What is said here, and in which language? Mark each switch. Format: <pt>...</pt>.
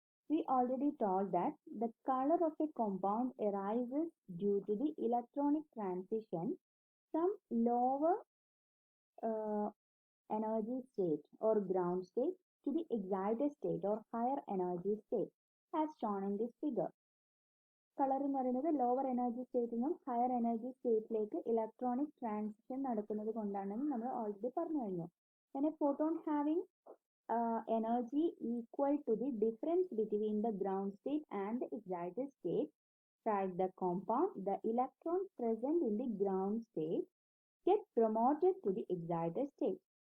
<en>We already told that the color of a compound arises due to the electronic transition from lower uh, energy state or ground state to the excited state or higher energy state as shown in this figure.</en> <ml>Colour എന്ന് പറയുന്നത് lower energy സ്റ്റേറ്റിൽ നിന്നും higher energy സ്റ്റേറ്റിലേക്ക് electronic transition നടക്കുന്നത് കൊണ്ടാണെന്ന് നമ്മൾ already പറഞ്ഞു കഴിഞ്ഞു.</ml> <en>When a photon having energy equal to the difference between the ground state and the excited state strike the compound, the electrons present in the ground state get promoted to the excited state.</en>